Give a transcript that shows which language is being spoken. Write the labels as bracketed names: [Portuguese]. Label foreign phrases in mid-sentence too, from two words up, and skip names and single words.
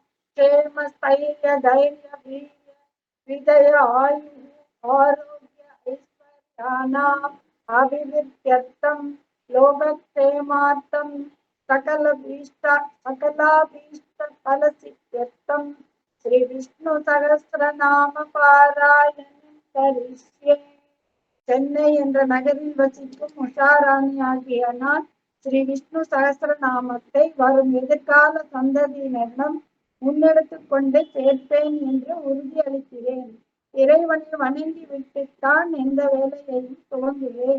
[Sanskrit] क्षेमस्थैर्यधैर्यवीर्य विजयायुः आरोग्य ऐश्वर्याणाम् अभिवृद्ध्यर्थं लोकक्षेमार्थं सकलाभीष्टफलसिद्ध्यर्थं श्री विष्णु सहस्रनाम पारायणं करिष्ये. [Tamil] சென்னை என்ற நகரில் வசிக்கும் உஷாராணி ஆகிய நான் ஸ்ரீ விஷ்ணு சகஸ்ரநாமத்தை வரும் எதிர்கால சந்ததியினரிடம் முன்னெடுத்துக் கொண்டு சேர்ப்பேன் என்று உறுதியளிக்கிறேன். இறைவனை வணங்கி விட்டுத்தான் எந்த வேலையையும் துவங்குவேன்.